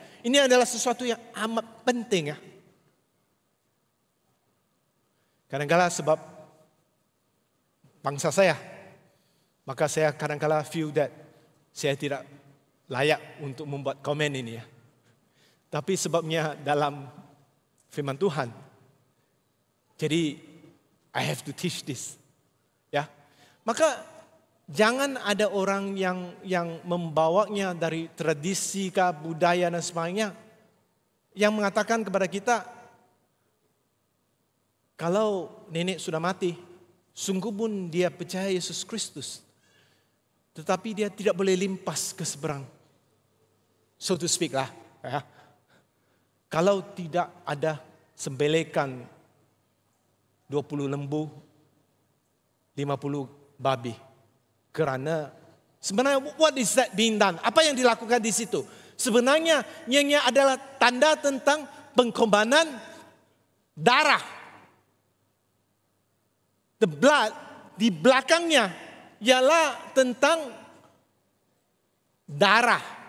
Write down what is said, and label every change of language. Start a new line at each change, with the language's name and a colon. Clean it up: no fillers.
Malay: Ini adalah sesuatu yang amat penting ya. Kadang-kadang sebab bangsa saya, maka saya kadang-kadang
English: feel that
Malay: saya tidak layak untuk membuat komen ini ya. Tapi sebabnya dalam firman Tuhan. Jadi
English: I have to teach this.
Malay: Ya. Maka jangan ada orang yang membawanya dari tradisi kah, budaya dan sebagainya yang mengatakan kepada kita, kalau nenek sudah mati, sungguh pun dia percaya Yesus Kristus. Tetapi dia tidak boleh limpas ke seberang.
English: So to speak
Malay: lah. Ya. Kalau tidak ada sembelikan 20 lembu, 50 babi. Kerana sebenarnya
English: what is that being done?
Malay: Apa yang dilakukan di situ? Sebenarnya yang adalah tanda tentang pengorbanan darah.
English: The blood
Malay: di belakangnya ialah tentang darah.